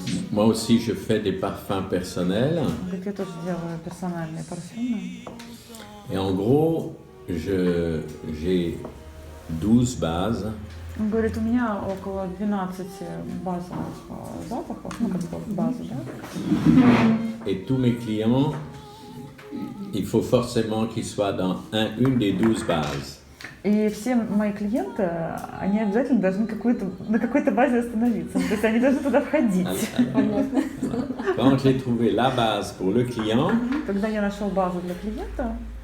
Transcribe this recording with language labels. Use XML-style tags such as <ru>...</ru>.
<fr>Moi aussi, je fais des parfums personnels.</fr> <ru>Я тоже делаю персональные парфюмы.</ru> <fr>Et en gros, j'ai 12 bases.</fr> <ru>Он говорит, у меня около 12 базовых запахов, как бы базы, да?</ru> <fr>Et tous mes clients, il faut forcément qu'ils soient dans une des 12 bases.</fr> <ru>И все мои клиенты, они обязательно должны на какой-то базе остановиться. То есть они должны туда входить.</ru> <fr>Quand j'ai trouvé la base pour le client,</fr> <ru>Когда я нашел базу для клиента,</ru>